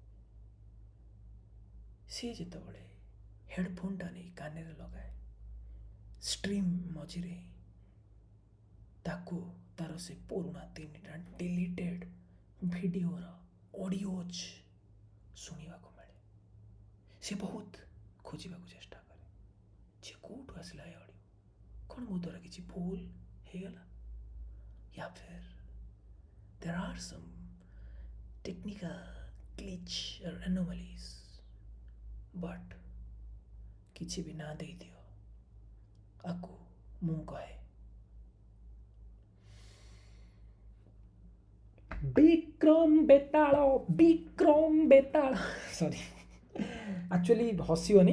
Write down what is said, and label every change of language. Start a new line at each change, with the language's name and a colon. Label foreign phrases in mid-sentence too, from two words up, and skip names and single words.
Odia: ସିଏ ଯେତେବେଳେ ହେଡ଼ଫୋନ୍ଟା ନେଇ କାନରେ ଲଗାଏ, ଷ୍ଟ୍ରିମ୍ ମଝିରେ ତାକୁ ତାର ସେ ପୁରୁଣା 3ଟା ଡିଲିଟେଡ୍ ଭିଡ଼ିଓର ଅଡ଼ିଓଜ୍ ଶୁଣିବାକୁ ମିଳେ। ସେ ବହୁତ ଖୋଜିବାକୁ ଚେଷ୍ଟା କରେ ଯେ କେଉଁଠୁ ଆସିଲା ଏ ଅଡ଼ିଓ, କ'ଣ ମୋ ଦ୍ୱାରା କିଛି ଭୁଲ ହେଇଗଲା,
Hindi: या फिर
English: there are some technical glitch or anomalies, but
Odia: କିଛି ବି ନା ଦେଇଦିଅ, ଆକୁ ମୁଁ କହେ ବିକ୍ରମ ବେତାଳ ସରି, ଆକ୍ଚୁଆଲି ହସିବନି।